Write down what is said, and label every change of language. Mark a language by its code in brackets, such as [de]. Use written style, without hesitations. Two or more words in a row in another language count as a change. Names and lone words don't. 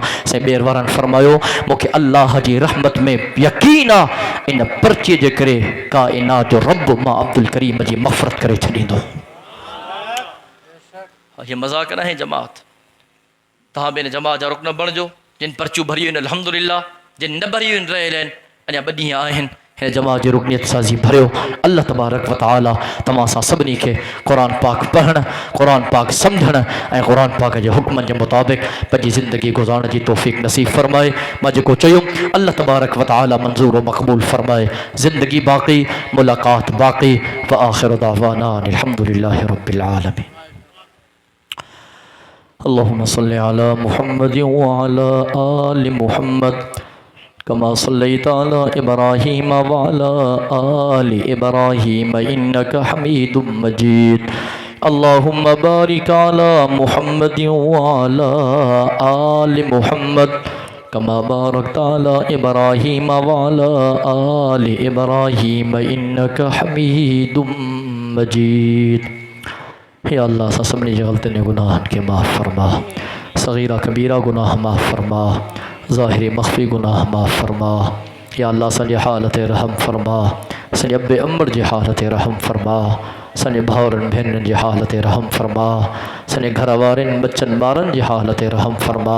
[sd] साईं ॿेर वारनि फरमायो मूंखे अल्लाह जी रहमत में यकीन आहे, इन पर्चीअ जे करे काइनात जो रब मां अब्दुल करीम जी मग़फ़रत करे छॾींदो। ये मज़ाक न है जमात। तव्हां बि इन जमात जा रुकन बणिजो। जिन पर्चियूं भरियूं आहिनि अल्हम्दुलिल्लाह, जिन न भरियूं आहिनि रहियल आहिनि, अञा 2 ॾींहं आहिनि। हिन जमात जी रुकनियत साज़ी भरियो। [ar] الله تبارك وتعالى [sd] तव्हां सां सभिनी खे क़ुरान पाक पढ़णु, क़ुरान पाक सम्झणु ऐं क़ुरान पाक जे हुक्मनि जे मुताबिक़ पंहिंजी ज़िंदगी गुज़ारण जी तौफ़ीक़ नसीब फ़रमाए। मां जेको चयुमि [ar] الله تبارك وتعالى [sd] मंज़ूर व मक़बूल फ़रमाए। ज़िंदगी बाक़ी, मुलाक़ात बाक़ी। [ar] وآخر دعوانا الحمد لله رب العالمين. اللهم صل على محمد وعلى آل محمد كما صليت على إبراهيم وعلى آل إبراهيم إنك حميد مجيد. اللهم بارك على محمد وعلى آل محمد كما باركت على إبراهيم وعلى آل إبراهيم إنك حميد مجيد. [sd] या अल्लाह सा सभिनी जे ग़लतियुनि गुनाहनि खे माफ़ फरमा, सग़ीरा कबीरा गुनाह माफ़ फरमा, ज़ाहिरी मख़फ़ी गुनाह माफ़ फरमा। या अल्लाह असांजी हालत रहम फरमा, असांजे अबे अम्बर जी हालत रहम फरमा, असांजे भाउरनि भेनरुनि जी हालत रहम फरमा, असांजे घर वारनि बच्चनि ॿारनि जी हालत रहम फरमा।